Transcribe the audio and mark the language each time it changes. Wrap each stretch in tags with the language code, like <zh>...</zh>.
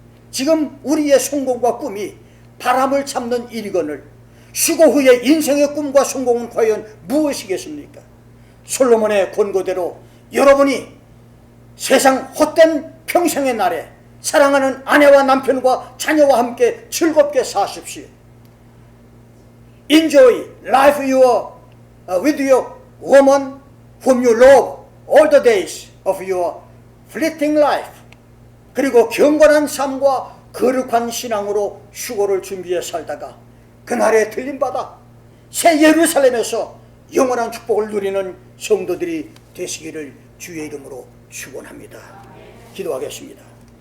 <ko>지금 우리의 성공과 꿈이 바람을 잡는 일이거늘 휴거 후에 인생의 꿈과 성공은 과연 무엇이겠습니까? 솔로몬의 권고대로 여러분이 세상 헛된 평생의 날에 사랑하는 아내와 남편과 자녀와 함께 즐겁게 사십시오.</ko> <en>Enjoy life with your woman whom you love all the days of your fleeting life.</en> <ko>그리고 경건한 삶과 거룩한 신앙으로 휴거를 준비해 살다가 그날에 들림받아 새 예루살렘에서 영원한 축복을 누리는 성도들이 되시기를 주의 이름으로 축원합니다. 기도하겠습니다.</ko>